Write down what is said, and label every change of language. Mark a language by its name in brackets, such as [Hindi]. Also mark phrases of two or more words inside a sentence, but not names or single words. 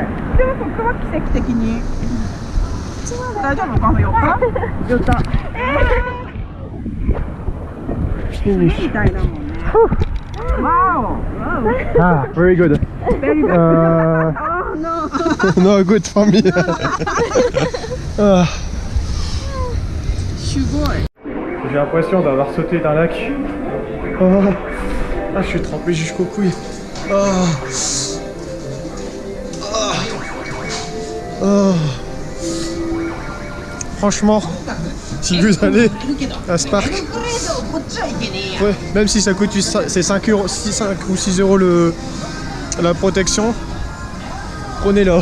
[Japanese] でもここは奇跡的に。大丈夫かな、よか。よった。 [English] Finish. [Japanese] みたいだもんね。わお。 [English] Ah, very good. Very good. Oh no. No, good for me. Ah. [Japanese] すごい。 [French] J'ai l'impression d'avoir sauté d'un lac. Oh. Ah, je suis trempé jusqu'aux couilles. Oh. Oh. Oh. Franchement, si vous allez à ce parc, ouais, même si ça coûte c'est 5 euros, 5 ou 6 euros la protection, prenez-la.